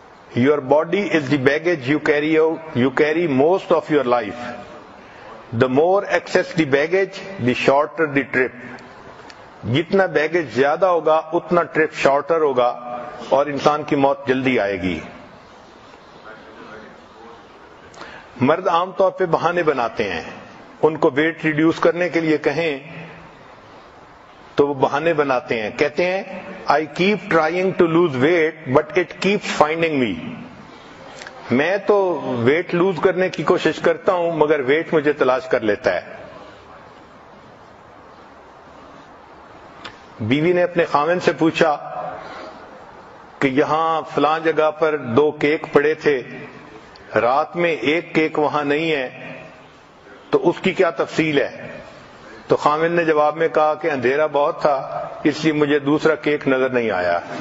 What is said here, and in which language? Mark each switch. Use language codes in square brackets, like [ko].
[en] Your body is the baggage you carry most of your life. The more excess the baggage, the shorter the trip. [ur] جتنا baggage زیادہ ہوگا اتنا trip shorter ہوگا اور انسان کی موت جلدی آئے گی. مرد عام طور پہ بہانے بناتے ہیں. ان کو ویٹ ریڈیوس کرنے کے لیے کہیں تو وہ بہانے بناتے ہیں. کہتے ہیں [en] I keep trying to lose weight but it keeps finding me. [ur] میں تو ویٹ لوز کرنے کی کوشش کرتا ہوں مگر ویٹ مجھے تلاش کر لیتا ہے. بیوی نے اپنے خاوند سے پوچھا کہ یہاں فلاں جگہ پر 2 کیک پڑے تھے, رات میں 1 کیک وہاں نہیں ہے, تو اس کی کیا تفصیل ہے؟ تو خاوند نے جواب میں کہا کہ اندھیرا بہت تھا اس لیے مجھے دوسرا کیک نظر نہیں آیا.